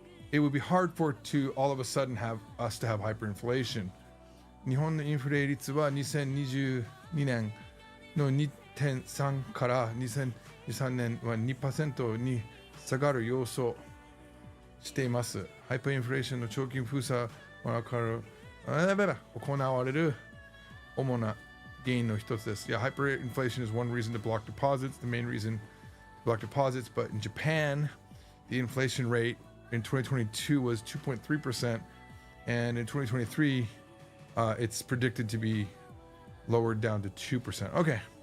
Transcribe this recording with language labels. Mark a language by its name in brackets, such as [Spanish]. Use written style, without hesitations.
[English] It would be hard for it to all of a sudden have us to have hyperinflation. [Japanese] 日本のインフレ率は2022年の 2.3 から2023年は 2% に下がる予想しています。ハイパーインフレーションの長期封鎖は行われる主な原因の一つです。 [English] Yeah, hyperinflation is one reason to block deposits, the main reason to block deposits, but in Japan, the inflation rate in 2022 was 2.3%, and in 2023, it's predicted to be lowered down to 2%.